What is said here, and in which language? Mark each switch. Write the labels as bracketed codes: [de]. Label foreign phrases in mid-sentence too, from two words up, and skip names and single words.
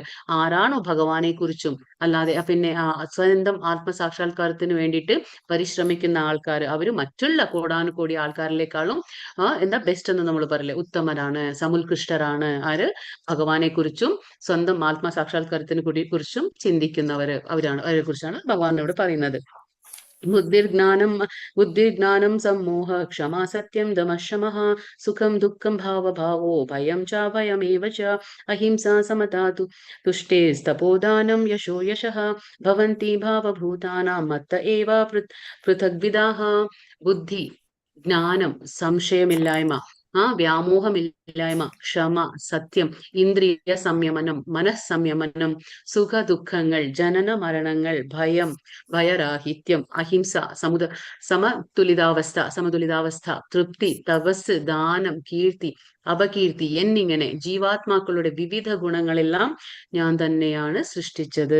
[ml] ആരാണോ ഭഗവാനെ കുറിച്ചും അല്ലാതെ പിന്നെ സ്വന്തം ആത്മസാക്ഷാത്കാരത്തിന് വേണ്ടിയിട്ട് പരിശ്രമിക്കുന്ന ആൾക്കാർ, അവര് മറ്റുള്ള കോടാനുകോടി ആൾക്കാരിലേക്കാളും ബെസ്റ്റ് എന്ന് നമ്മൾ പറയില്ലേ, ഉത്തമരാണ്, സമുത്കൃഷ്ടരാണ്. ആര്? ഭഗവാനെ കുറിച്ചും സ്വന്തം ആത്മസാക്ഷാത്കാരത്തിനെ കുറിച്ചും ചിന്തിക്കുന്നവര്. അവരെ കുറിച്ചാണ് ഭഗവാനോട് പറയുന്നത്. [sa] बुद्धिर्ज्ञानं सम्मोह क्षमा सत्यं दमः शमः सुखं दुःखं भावभावो भयं च भयमेव च अहिंसा समता तुष्टेस्तपोदानं यशो यशः भवन्ति भावभूतानां मत्त एव पृथग्विदाः बुद्धि [ml] ജ്ഞാനം സംശയമില്ലായ്മ വ്യാമോഹമില്ലായ്മ ക്ഷമ സത്യം ഇന്ദ്രിയ സംയമനം മനസ്സംയമനം സുഖ ദുഃഖങ്ങൾ ജനന മരണങ്ങൾ ഭയം ഭയരാഹിത്യം അഹിംസ സമതുലിതാവസ്ഥ തൃപ്തി തപസ് ദാനം കീർത്തി അപകീർത്തി എന്നിങ്ങനെ ജീവാത്മാക്കളുടെ വിവിധ ഗുണങ്ങളെല്ലാം ഞാൻ തന്നെയാണ് സൃഷ്ടിച്ചത്.